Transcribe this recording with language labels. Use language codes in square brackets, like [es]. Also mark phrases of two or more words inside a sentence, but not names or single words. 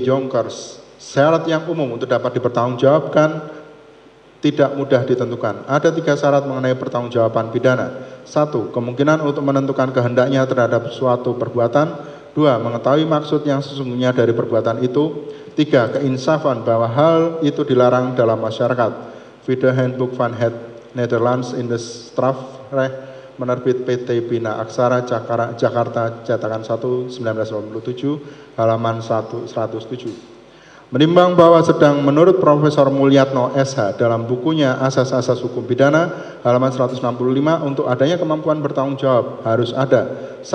[id] Jonkers, syarat yang umum untuk dapat dipertanggungjawabkan tidak mudah ditentukan. Ada 3 syarat mengenai pertanggungjawaban pidana. 1. Kemungkinan untuk menentukan kehendaknya terhadap suatu perbuatan. 2. Mengetahui maksud yang sesungguhnya dari perbuatan itu. 3. Keinsafan bahwa hal itu dilarang dalam masyarakat. Video Handbook van het Nederlands in de Strafrecht, Penerbit PT Bina Aksara Jakarta cetakan 1 1987 halaman 107. Menimbang bahwa sedang menurut Profesor Mulyatno SH dalam bukunya Asas-Asas Hukum Pidana halaman 165 untuk adanya kemampuan bertanggung jawab harus ada 1.